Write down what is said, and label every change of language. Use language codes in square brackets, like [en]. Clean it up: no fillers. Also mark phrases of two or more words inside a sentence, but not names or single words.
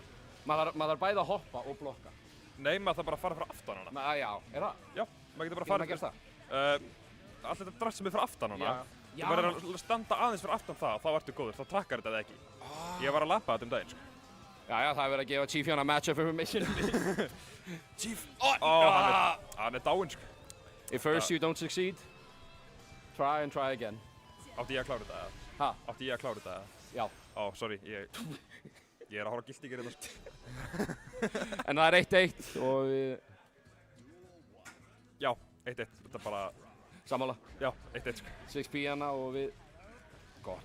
[is] Maður þarf bæði að hoppa og blokka. Nei, maður þarf bara að fara frá aftan hana. Já, er það? Já, maður getur bara Getur maður gert það? Allt þetta drast sem er frá aftan hana. Já. Þú verður að standa aðeins fyrir aftan það og þá ertu góður, þá trakkar þetta ekki. Ég var að labba þetta daginn, sko. Já, það er verið að gefa Chief hérna [en] matchup information. [is] Chief! Hann er dáinn, sko. [en] If first you don't succeed, try and try again. [is] Átti ég að klára þetta, eða? Ha? Átti ég að klára þetta, eða? Já. Sorry, ég er að horfa á Guilty Gear hérna, sko. En það er 1-1 og við... Já, 1-1. Þetta er bara... Sammála. Já, 1-1, sko. 6P hana og við... Gott.